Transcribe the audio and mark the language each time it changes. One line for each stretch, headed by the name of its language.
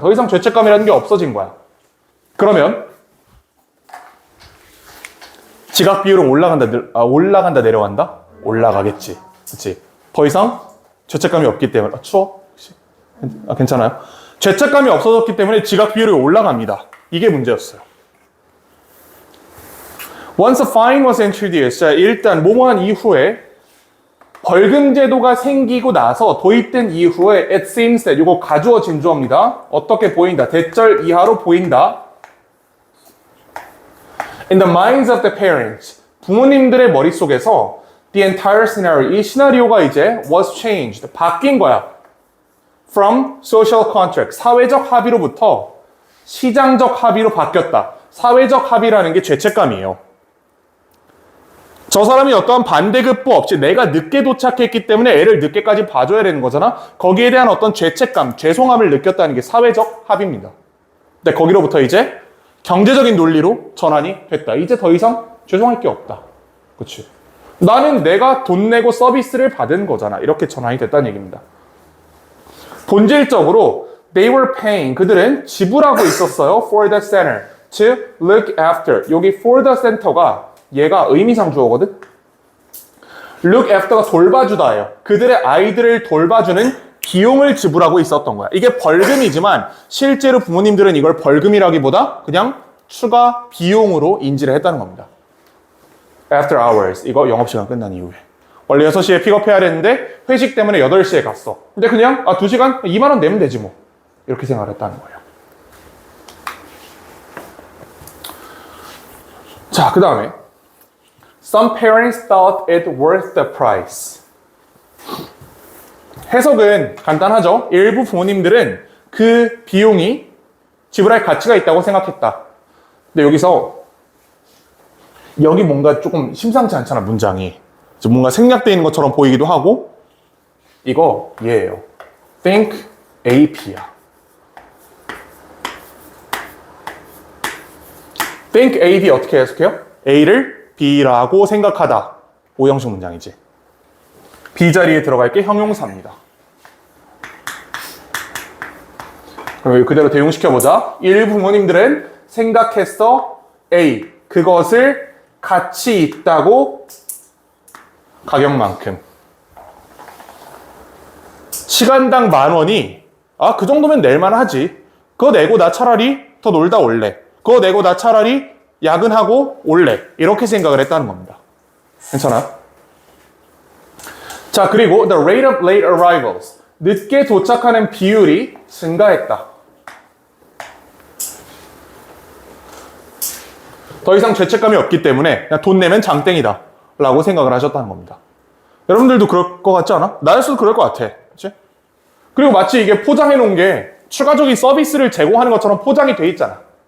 Korean: 더 이상 죄책감이라는 게 없어진 거야. 그러면 지각 비율은 올라간다 내려간다? 올라가겠지. 그치? 더 이상 죄책감이 없기 때문에 추워? 괜찮아요? 죄책감이 없어졌기 때문에 지각 비율이 올라갑니다. 이게 문제였어요.
English: Once a fine was introduced,
Korean: 자, 일단 뭐뭐한 이후에 벌금 제도가 생기고 나서 도입된 이후에
English: it seems that
Korean: 이거 가주어진 주어입니다. 어떻게 보인다? 대절 이하로 보인다.
English: In the minds of the parents,
Korean: 부모님들의 머릿속에서
English: the entire scenario,
Korean: 이 시나리오가 이제
English: was changed,
Korean: 바뀐 거야.
English: From social contract,
Korean: 사회적 합의로부터 시장적 합의로 바뀌었다. 사회적 합의라는 게 죄책감이에요. 저 사람이 어떠한 반대급부 없이 내가 늦게 도착했기 때문에 애를 늦게까지 봐줘야 되는 거잖아. 거기에 대한 어떤 죄책감, 죄송함을 느꼈다는 게 사회적 합의입니다. 근데 거기로부터 이제 경제적인 논리로 전환이 됐다. 이제 더 이상 죄송할 게 없다. 그치? 나는 내가 돈 내고 서비스를 받은 거잖아. 이렇게 전환이 됐다는 얘기입니다. 본질적으로
English: they were paying,
Korean: 그들은 지불하고 있었어요.
English: for the center, to look after.
Korean: 여기 for the center가 얘가 의미상 주어거든. look after가 돌봐주다예요. 그들의 아이들을 돌봐주는 비용을 지불하고 있었던 거야. 이게 벌금이지만 실제로 부모님들은 이걸 벌금이라기보다 그냥 추가 비용으로 인지를 했다는 겁니다.
English: After hours,
Korean: 이거 영업시간 끝난 이후에. 원래 6시에 픽업해야 되는데 회식 때문에 8시에 갔어. 근데 그냥 2시간 2만 원 내면 되지 뭐. 이렇게 생각을 했다는 거예요. 자, 그 다음에
English: Some parents thought it worth the price.
Korean: 해석은 간단하죠. 일부 부모님들은 그 비용이 지불할 가치가 있다고 생각했다. 근데 여기 뭔가 조금 심상치 않잖아, 문장이. 뭔가 생략되어 있는 것처럼 보이기도 하고, 이거 얘예요. think AP야. think AB 어떻게 해석해요? A를 B라고 생각하다. 오형식 문장이지. B 자리에 들어갈 게 형용사입니다. 그럼 그대로 대용시켜보자. 일부 부모님들은 생각했어 A, 그것을 가치 있다고 가격만큼. 시간당 10,000원이 그 정도면 낼만 하지. 그거 내고 나 차라리 더 놀다 올래. 그거 내고 나 차라리 야근하고 올래. 이렇게 생각을 했다는 겁니다. 괜찮아? 자, 그리고
English: the rate of late arrivals.
Korean: 늦게 도착하는 비율이 증가했다. 더 이상 죄책감이 없기 때문에 그냥 돈 내면 장땡이다 라고 생각을 하셨다는 겁니다. 여러분들도 그럴 것 같지 않아? 나였어도 그럴 것 같아. 그치? 그리고 마치 이게 포장해 놓은 게 추가적인 서비스를 제공하는 것처럼 포장이 돼 있잖아.